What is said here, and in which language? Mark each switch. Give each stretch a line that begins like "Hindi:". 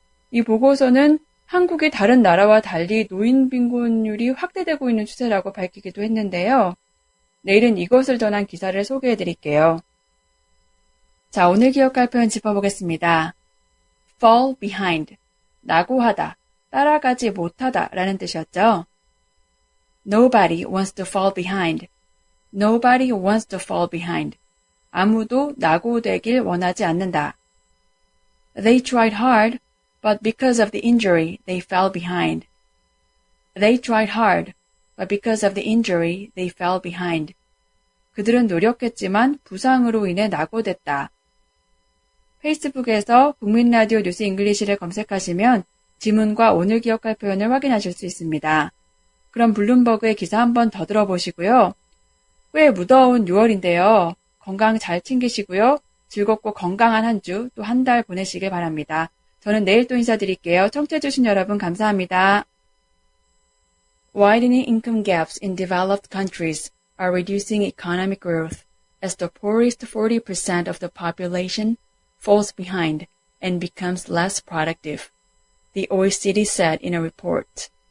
Korean: 이 보고서는 한국이 다른 나라와 달리 노인 빈곤율이 확대되고 있는 추세라고 밝히기도 했는데요. 내일은 이것을 전한 기사를 소개해 드릴게요. 자, 오늘 기억할 표현 짚어보겠습니다. fall behind, 낙오하다, 따라가지 못하다 라는 뜻이었죠.
English: Nobody wants to fall behind. Nobody wants to fall behind.
Korean: 아무도 낙오되길 원하지 않는다.
English: They tried hard, but because of the injury, they fell behind. They tried hard, but because of the injury, they fell behind.
Korean: 그들은 노력했지만 부상으로 인해 낙오됐다. 페이스북에서 국민라디오 뉴스 잉글리시를 검색하시면 지문과 오늘 기억할 표현을 확인하실 수 있습니다. 그럼 블룸버그의 기사 한번 더 들어보시고요. 꽤 무더운 6월인데요. 건강 잘 챙기시고요. 즐겁고 건강한 한 주 또 한 달 보내시길 바랍니다. 저는 내일 또 인사드릴게요. 청취해주신 여러분 감사합니다.
English: Widening income gaps in developed countries are reducing economic growth as the poorest 40% of the population falls behind and becomes less productive, the OECD said in a report.